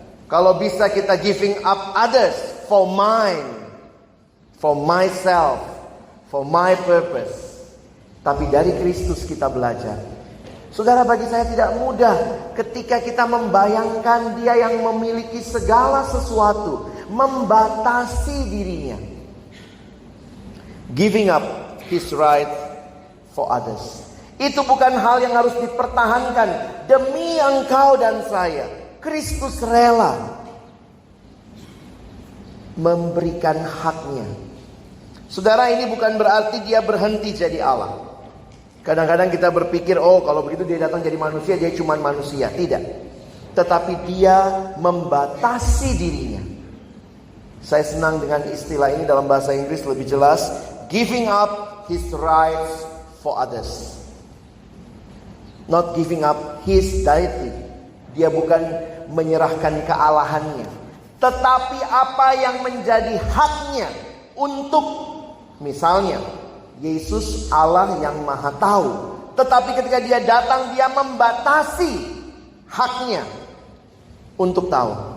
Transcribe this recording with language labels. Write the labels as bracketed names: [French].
[Indonesian] Kalau bisa kita [English] giving up others for mine, for myself, for my purpose. [Indonesian] Tapi dari Kristus kita belajar. Saudara, bagi saya tidak mudah ketika kita membayangkan dia yang memiliki segala sesuatu, membatasi dirinya. [English] Giving up his right for others. [Indonesian] Itu bukan hal yang harus dipertahankan demi engkau dan saya. Kristus rela memberikan haknya. Saudara, ini bukan berarti dia berhenti jadi Allah. Kadang-kadang kita berpikir, oh kalau begitu dia datang jadi manusia, dia cuma manusia. Tidak. Tetapi dia membatasi dirinya. Saya senang dengan istilah ini dalam bahasa Inggris lebih jelas. [English] Giving up his rights for others. Not giving up his deity. [Indonesian] Dia bukan menyerahkan kealahannya. Tetapi apa yang menjadi haknya untuk, misalnya, Yesus Allah yang maha tahu. Tetapi ketika dia datang, dia membatasi haknya untuk tahu.